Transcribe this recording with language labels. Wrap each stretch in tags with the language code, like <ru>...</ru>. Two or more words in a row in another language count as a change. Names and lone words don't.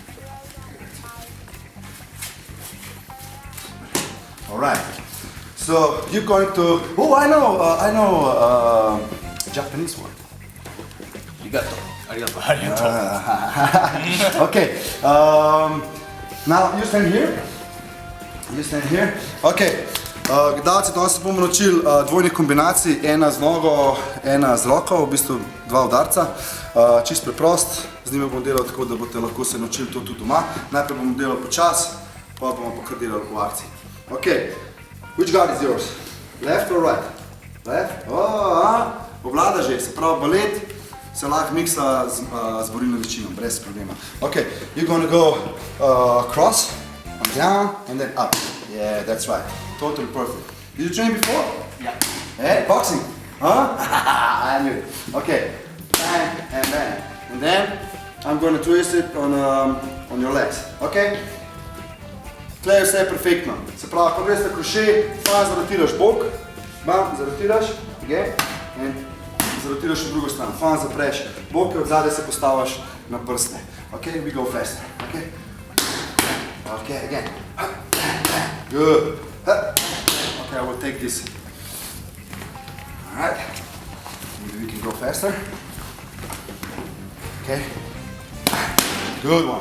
<en>All right. So you're going to. Oh, I know Japanese word. Arigato. Okay. Now you stand here. You stand here. Okay.</en> <sl>Gledalci, danes se bomo naučili dvojnih kombinacij, ena z nogo, ena z roko, v bistvu dva udarca. Čist preprost, z njimi bomo delali tako, da boste lahko se naučili to tudi doma. Najprej bomo delali počas, pa bomo pa kar delali v akciji.</sl> <en>Okay. Which guard is yours? Left or right? Left?</en> <sl>Obvlada že, se pravi balet se lahko miksa z borilno večino, brez problema.</sl> <en>Okay, you're gonna go cross, and down, and then up. Yeah, that's right. Totally perfect. Did you train before? Yeah. Hey, boxing? Huh? I knew it. Okay, bang and bang. And then I'm gonna twist it on your legs. Okay?</en> <sl>Tle je vse perfektno. Se pravi, ko greš na kroše, fajn zarotiraš bok, bam, zarotiraš, okay? In zarotiraš v drugo stran, fajn zapreš boke, od zadaj se postaviš na prste.</sl> <en>Okay, we go faster. Okay? Okay, again. Good. Okay, I will take this. Alright. Maybe we can go faster. Okay. Good one.</en>